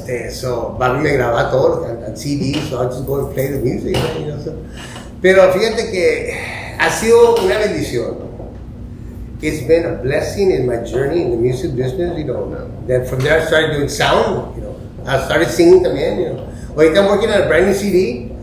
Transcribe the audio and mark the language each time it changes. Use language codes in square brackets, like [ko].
[en] So Bobby [es] me grababa todo [en] on CD, so I'll just go and play the music, you know. So. [es] Pero fíjate que ha sido una bendición. [en] It's been a blessing in my journey in the music business, you know. Then from there I started doing sound, you know. I started singing también, you know. Ahorita I'm working on a brand new CD.